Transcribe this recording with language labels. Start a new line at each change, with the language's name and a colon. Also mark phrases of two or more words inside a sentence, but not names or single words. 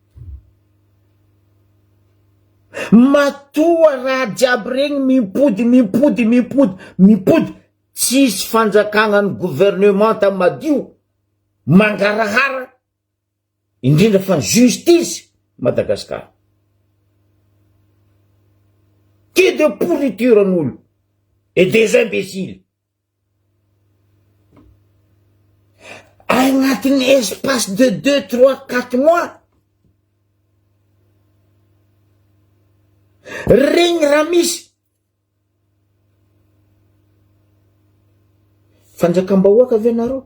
Malagasy: Matoa raha jiaby regny mipody tsisy fanjakagna ny gouvernement madio mangarahara indrindra fa justice Madagasikara.
French: Que de pourriture n'olo et des imbéciles. Agnatin'ny espace de 2, 3, 4 mois.
Malagasy: Regny raha misy. Fanjakam-bahoaka ve nareo?